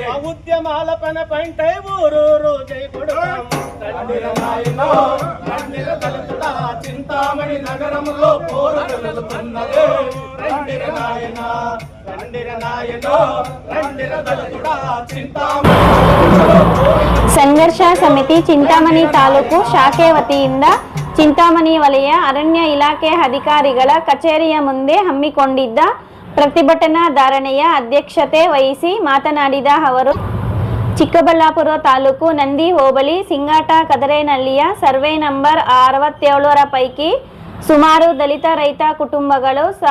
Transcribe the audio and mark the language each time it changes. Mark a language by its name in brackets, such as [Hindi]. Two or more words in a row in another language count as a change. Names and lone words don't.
[Telugu] ఆ ఉద్యమాల పన పంటై ఊరూరు జై కొడుతాం రండిర నాయన రండిర దళితుడా చింతామణి నగరములో పోరు జరుగుతున్నదే రండిర నాయన రండిర నాయన రండిర దళితుడా చింతామణి [Kannada] ಸಂಘರ್ಷ ಸಮಿತಿ ಚಿಂತಾಮಣಿ ತಾಲೂಕು ಶಾಖೆ ವತಿಯಿಂದ ಚಿಂತಾಮಣಿ ವಲಯ ಅರಣ್ಯ ಇಲಾಖೆ ಅಧಿಕಾರಿಗಳ ಕಚೇರಿಯ ಮುಂದೆ ಹಮ್ಮಿಕೊಂಡಿದ್ದ ಪ್ರತಿಭಟನಾ ಧಾರಣೆಯ ಅಧ್ಯಕ್ಷತೆ ವಹಿಸಿ ಮಾತನಾಡಿದ ಅವರು ಚಿಕ್ಕಬಳ್ಳಾಪುರ ತಾಲೂಕು ನಂದಿ ಹೋಬಳಿ ಸಿಂಗಾಟ ಕದರೇನಹಳ್ಳಿಯ ಸರ್ವೆ ನಂಬರ್ 67ರ ಪೈಕಿ ಸುಮಾರು ದಲಿತ ರೈತ ಕುಟುಂಬಗಳು